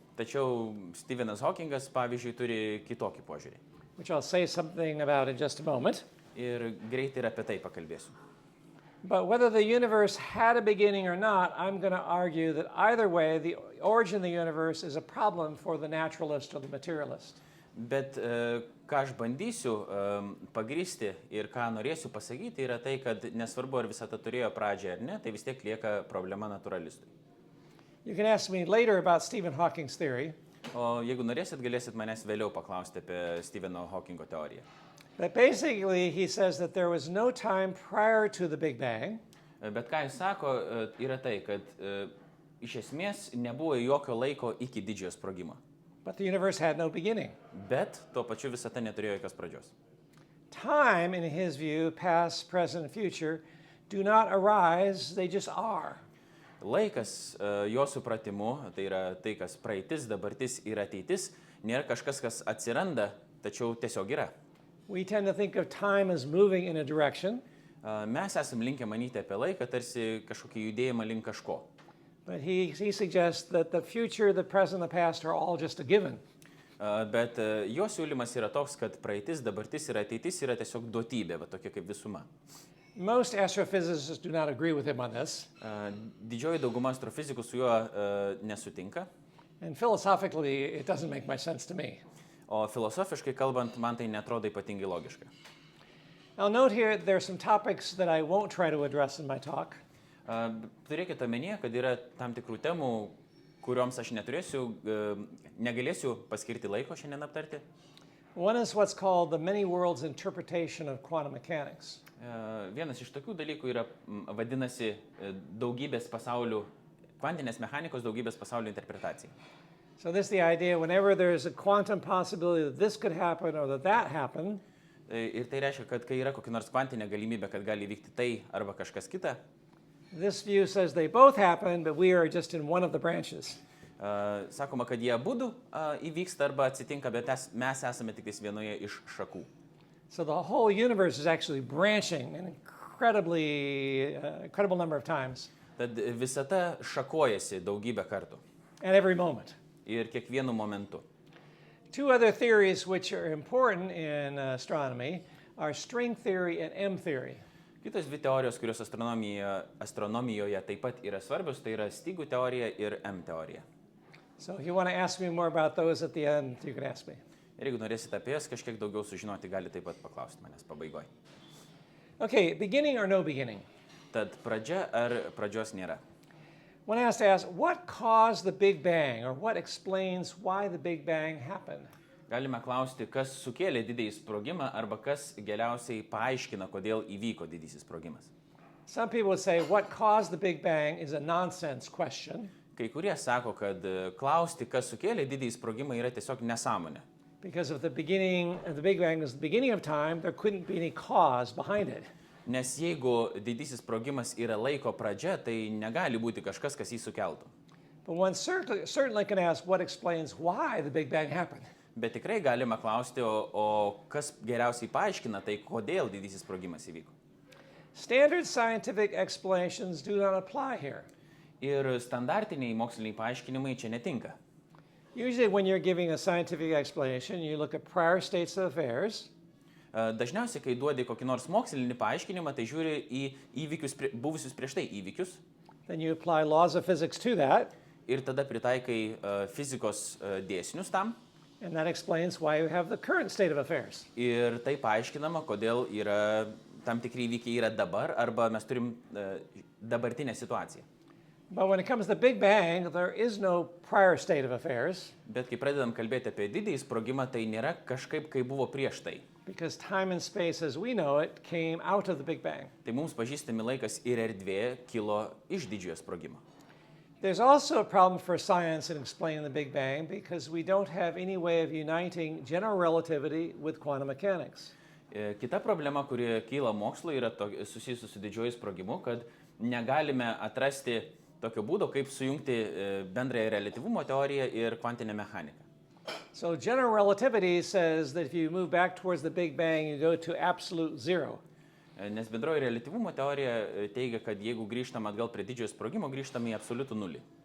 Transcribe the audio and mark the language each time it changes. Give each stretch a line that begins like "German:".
Lithuanian: Tačiau Stephenas Hawkingas, pavyzdžiui, turi kitokį požiūrį.
English: which I'll say something about in just a moment.
Lithuanian: Ir greitai ir apie tai pakalbėsiu.
English: But whether the universe had a beginning or not, I'm going to argue that either way, the origin of the universe is a problem for the naturalist or the materialist.
Lithuanian: Bet ką aš bandysiu pagrįsti ir ką norėsiu pasakyti, yra tai, kad nesvarbu, ar visata turėjo pradžią ar ne, tai vis tiek lieka problema naturalistui.
English: You can ask me later about Stephen Hawking's theory,
Lithuanian: O jeigu norėsit, galėsit manęs vėliau paklausti apie Stepheno Hawkingo teoriją.
English: but basically he says that there was no time prior to the Big Bang,
Lithuanian: Bet ką jis sako, yra tai, kad iš esmės nebuvo jokio laiko iki didžiojo sprogimo.
English: but the universe had no beginning.
Lithuanian: Bet tuo pačiu visata neturėjo jokios pradžios.
English: Time, in his view, past, present, and future, do not arise, they just are.
Lithuanian: Laikas jo supratimu, tai yra tai, kas praeitis, dabartis ir ateitis, nėra kažkas, kas atsiranda, tačiau tiesiog yra.
English: We tend to think of time as moving in a direction,
Lithuanian: Mes esam linkę manyti apie laiką, tarsi kažkokį judėjimą link kažko.
English: but he suggests that the future, the present, the past are all just a given.
Lithuanian: Bet jo siūlymas yra toks, kad praeitis, dabartis ir ateitis yra tiesiog duotybė, va tokia kaip visuma.
English: Most astrophysicists do not agree with him on this,
Lithuanian: Didžioji dauguma astrofizikų su juo nesutinka,
English: and philosophically, it doesn't make much sense to me.
Lithuanian: o filosofiškai kalbant, man tai netrodo ypatingai logiška.
English: I'll note here there are some topics that I won't try to address in my talk.
Lithuanian: Turėkite omenyje, kad yra tam tikrų temų, kurioms aš negalėsiu paskirti laiko šiandien aptarti.
English: One is what's called the many worlds interpretation of quantum mechanics.
Lithuanian: Vienas iš tokių dalykų yra, vadinasi, daugybės pasaulių, kvantinės mechanikos daugybės pasaulių interpretacija.
English: So this is the idea, whenever there's a quantum possibility that this could happen or that happen,
Lithuanian: Ir tai reiškia, kad kai yra kokia nors kvantinė galimybė, kad gali vykti tai arba kažkas kita,
English: This view says they both happen, but we are just in one of the branches.
Lithuanian: sakoma, kad jie abudu įvyksta arba atsitinka, bet mes esame tik vienoje iš šakų.
English: So the whole universe is actually branching an incredible number of times
Lithuanian: Tad visata šakojasi daugybę kartų
English: at every moment.
Lithuanian: ir kiekvienu momentu.
English: Two other theories which are important in astronomy are string theory and M theory.
Lithuanian: Kitos dvi teorijos, kurios astronomijoje taip pat yra svarbios, tai yra stygų teorija ir M teorija.
English: So if you want to ask me more about those at the end, you can ask me.
Lithuanian: Ir jeigu norėsite apie jas kažkiek daugiau sužinoti, gali taip pat paklausti manęs pabaigoje.
English: Okay, beginning or no beginning?
Lithuanian: Tad pradžia ar pradžios nėra?
English: One has to ask, what caused the Big Bang, or what explains why the Big Bang happened?
Lithuanian: Galime klausti, kas sukėlė didįjį sprogimą arba kas geriausiai paaiškina, kodėl įvyko didysis sprogimas.
English: Some people would say what caused the Big Bang is a nonsense question
Lithuanian: Kai kurie sako, kad klausti, kas sukėlė didįjį sprogimą, yra tiesiog nesąmonė.
English: because if the Big Bang is the beginning of time, there couldn't be any cause behind it.
Lithuanian: Nes jeigu didysis sprogimas yra laiko pradžia, tai negali būti kažkas, kas jį sukeltų.
English: But one certainly can ask what explains why the Big Bang happened.
Lithuanian: Bet tikrai galima klausti, o kas geriausiai paaiškina tai, kodėl didysis sprogimas įvyko.
English: Standard scientific explanations do not apply here.
Lithuanian: Ir standartiniai moksliniai paaiškinimai čia netinka.
English: Usually when you're giving a scientific explanation, you look at prior states of affairs,
Lithuanian: Dažniausiai, kai duodi kokį nors mokslinį paaiškinimą, tai žiūri į įvykius, buvusius prieš tai įvykius
English: then you apply laws of physics to that,
Lithuanian: ir tada pritaikai fizikos dėsnius tam.
English: and that explains why you have the current state of affairs.
Lithuanian: Ir tai paaiškinama, kodėl yra tam tikri įvykiai yra dabar arba mes turim dabartinę situaciją.
English: But when it comes to the Big Bang, there is no prior state of affairs
Lithuanian: Bet kai pradedam kalbėti apie didįjį sprogimą, tai nėra kažkaip, kaip buvo prieš tai.
English: because time and space as we know it came out of the Big Bang.
Lithuanian: Tai mums pažįstami laikas ir erdvė kilo iš didžiojo sprogimo.
English: There's also a problem for science in explaining the Big Bang because we don't have any way of uniting general relativity with quantum mechanics.
Lithuanian: Kita problema, kuri kyla mokslo, yra susijusi su didžioju sprogimu, kad negalime atrasti tokio būdo, kaip sujungti bendrąją reliatyvumo teoriją ir kvantinę mechaniką.
English: So general relativity says that if you move back towards the Big Bang, you go to absolute zero.
Lithuanian: Nes bendroji reliatyvumo teorija teigia, kad jeigu grįžtam atgal prie didžiojo sprogimo, grįžtam į absoliutų nulį.